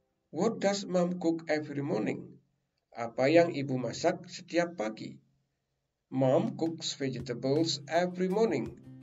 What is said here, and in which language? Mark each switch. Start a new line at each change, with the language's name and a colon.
English: What does mom cook every morning?
Indonesian: Apa yang ibu masak setiap pagi?
English: Mom cooks vegetables every morning.